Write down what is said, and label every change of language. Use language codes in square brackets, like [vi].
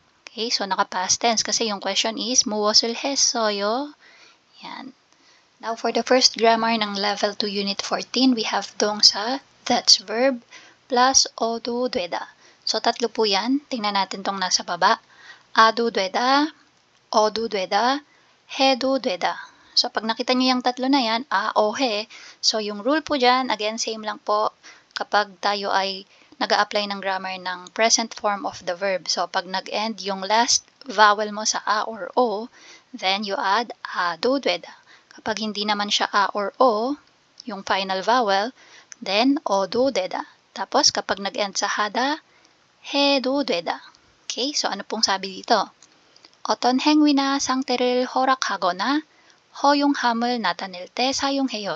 [tl] Okay, so naka-past tense kasi yung question is [ko] 무엇을 했어요? [tl] Yan. [en] Now, for the first grammar ng Level 2 Unit 14, we have 동사, that's verb, plus 어도 되다. [tl] So, tatlo po yan. Tingnan natin tong nasa baba. [ko] 아도 되다, 어도 되다, 해도 되다. [tl] So, pag nakita nyo yung tatlo na yan, a, o, he. So, yung rule po dyan, again, same lang po kapag tayo ay nag-a-apply ng grammar ng present form of the verb. [en] So, pag nag-end yung last vowel mo sa a or o, then you add [ko] 아도 되다. [tl] Kapag hindi naman siya a or o, yung final vowel, then [ko] 어도 되다. [tl] Tapos, kapag nag-end sa hada, [ko] 해도 되다. [tl] Okay, so ano pong sabi dito? [ko] 어떤 행위나 상태를 허락하거나 허용함을 나타낼 때 사용해요.